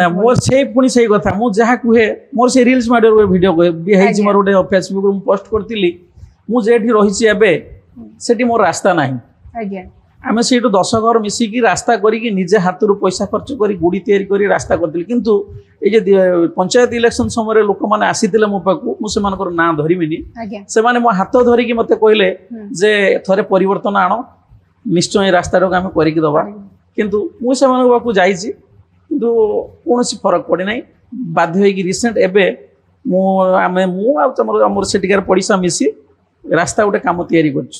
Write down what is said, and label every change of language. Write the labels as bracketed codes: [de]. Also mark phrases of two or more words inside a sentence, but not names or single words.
[or] ମୋର ସେଇ କଥା ମୁଁ ଯାହା କୁହେ ମୋର ସେଇ ରିଲ୍ସ ମାଧ୍ୟମରେ ଭିଡ଼ିଓ ବି ହେଇଛି। ମୋର ଗୋଟେ ଫେସବୁକରେ ମୁଁ ପୋଷ୍ଟ କରିଥିଲି। ମୁଁ ଯେଠି ରହିଛି ଏବେ ସେଠି ମୋର ରାସ୍ତା ନାହିଁ। ଆମେ ସେଇଠୁ 10 ଘର ମିଶିକି ରାସ୍ତା କରିକି ନିଜେ ହାତରୁ ପଇସା ଖର୍ଚ୍ଚ କରି ଗୁଡ଼ି ତିଆରି କରି ରାସ୍ତା କରିଥିଲି। କିନ୍ତୁ ଏଇ ଯେ ପଞ୍ଚାୟତ ଇଲେକସନ ସମୟ ଲୋକମାନେ ଆସିଥିଲେ ମୋ ପାଖକୁ, ମୁଁ ସେମାନଙ୍କର ନାଁ ଧରିବିନି, ସେମାନେ ମୋ ହାତ ଧରିକି ମୋତେ କହିଲେ ଯେ ଥରେ ପରିବର୍ତ୍ତନ ଆଣ, ନିଶ୍ଚୟ ଏ ରାସ୍ତାଟାକୁ ଆମେ କରିକି ଦେବା। କିନ୍ତୁ ମୁଁ ସେମାନଙ୍କ ପାଖକୁ ଯାଇଛି କିନ୍ତୁ କୌଣସି ଫରକ ପଡ଼ିନାହିଁ। ବାଧ୍ୟ ହୋଇକି ରିସେଣ୍ଟ ଏବେ ମୁଁ ଆଉ ଆମର ସେଠିକାର ପଡ଼ିଶା ମିଶି ରାସ୍ତା ଗୋଟେ କାମ ତିଆରି କରୁଛୁ।